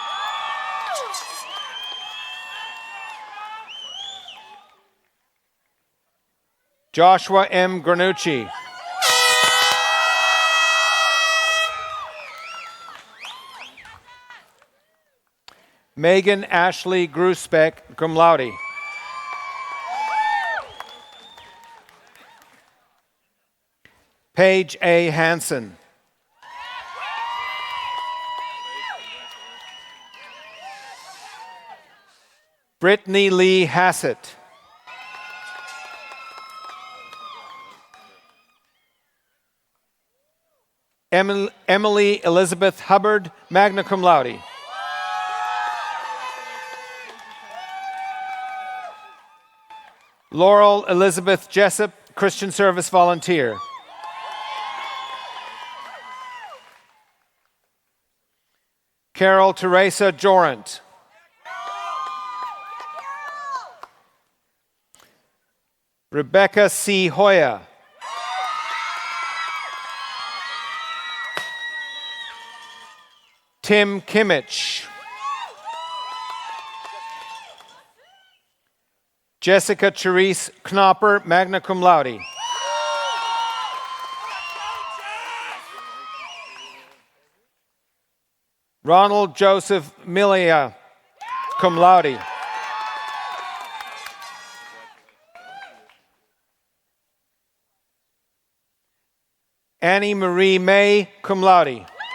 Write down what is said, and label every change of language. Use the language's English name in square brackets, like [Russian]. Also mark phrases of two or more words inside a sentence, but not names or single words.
[English] Joshua M. Granucci. Megan Ashley Grusbeck, [Latin] cum laude. [English] Paige A. Hansen. Brittany Lee Hassett. Emily Elizabeth Hubbard, [Latin] magna cum laude. [English] Laurel Elizabeth Jessup, Christian Service Volunteer. Carol Teresa Jorant. Rebecca C. Hoya. Tim Kimmich. Jessica Therese Knopper, [Latin] magna cum laude. [English] Ronald Joseph Milia, [Latin] cum laude. [English] Annie Marie May, [Latin] cum laude.